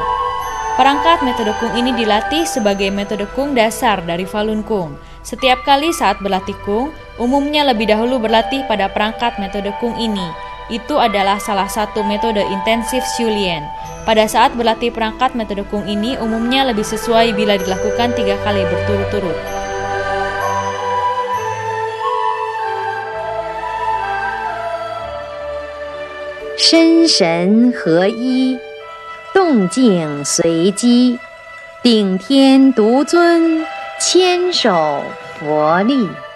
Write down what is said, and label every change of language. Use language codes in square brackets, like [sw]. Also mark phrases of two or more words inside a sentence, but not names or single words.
[id] Perangkat metode Kung ini dilatih sebagai metode Kung dasar dari Falun Gong. Setiap kali saat berlatih Kung, umumnya lebih dahulu berlatih pada perangkat metode Kung ini. Itu adalah salah satu metode intensif Shulin. Pada saat berlatih perangkat metode Kung ini, umumnya lebih sesuai bila dilakukan 3 kali berturut-turut. [zh] 身神合一，动静随机，顶天独尊，千手佛力。